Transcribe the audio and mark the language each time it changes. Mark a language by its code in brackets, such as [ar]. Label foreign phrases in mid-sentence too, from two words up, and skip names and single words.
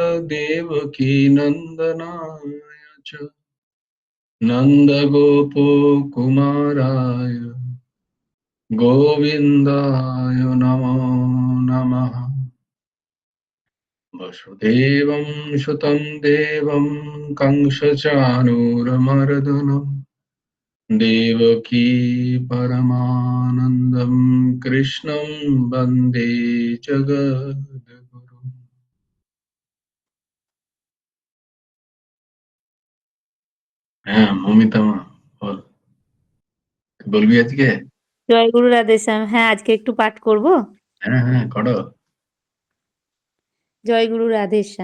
[sa] देवकीनन्दनाय च नन्दगोपकुमाराय गोविन्दाय नमो नमः वसुदेवं सुतं देवं कंसचाणूरमर्दनं देवकी परमानन्दं कृष्णं वन्दे जगद्गुरुम् [bn] হ্যাঁ মমিতা মা বল বলবি আজকে জয় গুরু রাধেশ্যাম। হ্যাঁ, আজকে একটু পাঠ করব। হ্যাঁ হ্যাঁ করো জয় গুরু রাধেশ্যাম।